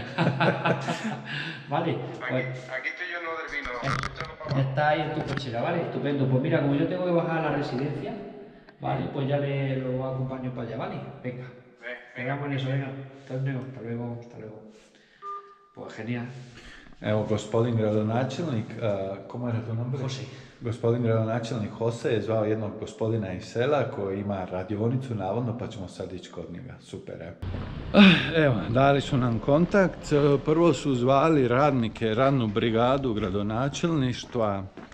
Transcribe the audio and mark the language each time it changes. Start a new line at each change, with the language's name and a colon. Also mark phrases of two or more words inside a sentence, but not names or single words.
Spanish: Vale. Pues, aquí estoy yo en lo del vino. Está ahí en tu cochera, ¿vale? Estupendo. Pues mira, como yo tengo que bajar a la residencia, ¿vale? Pues ya lo acompaño para allá, ¿vale? Venga. Hagamos en eso, venga. Hasta luego. Pues genial.
Croatian: Evo, gospodin gradonačelnik, komu je to nombre? Jose. Gospodin gradonačelnik Jose je zvao jednog gospodina iz sela koji ima radionicu, navodno, pa ćemo sad ići kod njega. Super, evo. Evo, dali su nam kontakt. Prvo su zvali radnike, radnu brigadu gradonačelništva.